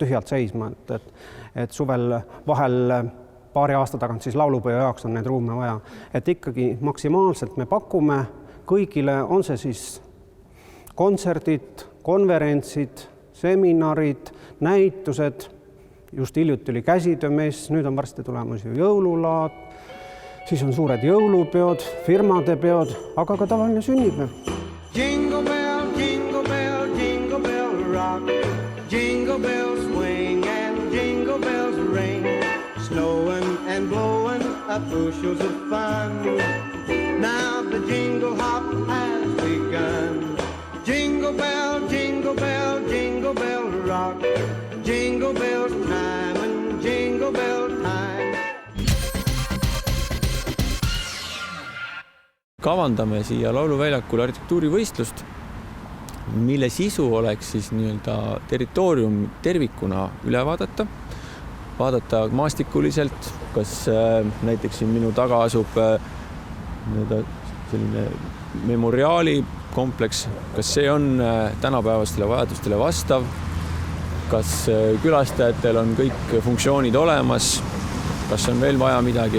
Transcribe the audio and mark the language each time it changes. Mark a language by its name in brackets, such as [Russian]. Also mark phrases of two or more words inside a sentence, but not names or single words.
[Estonian] tühjalt seisma, et suvel vahel paari aasta tagant siis laulupeo jaoks on neid ruume vaja, et ikkagi maksimaalselt me pakume kõigile, on see siis kontserdid, konverentsid, seminarid, näitused, just hiljuti oli käsitöömess, nüüd on varsti tulemas ju jõululaad, siis on suured jõulupeod, firmade peod, aga ka tavaline sünnipäev. [English] Jingle bell, jingle bell, jingle bell rock, jingle bells swing and jingle bells ring, snowing and blowing up bushels of fun. Now the jingle hop has begun. Jingle bell, jingle bell, jingle bell rock, jingle bells time and jingle bell time. [Estonian] Kavandame siia lauluväljakule arhitektuurivõistlust, mille sisu oleks siis nii-öelda territoorium tervikuna üle vaadata maastikuliselt, kas näiteks siin minu taga asub selline memoriaalikompleks, kas see on tänapäevastele vajadustele vastav, kas külastajatel on kõik funktsioonid olemas, kas on veel vaja midagi.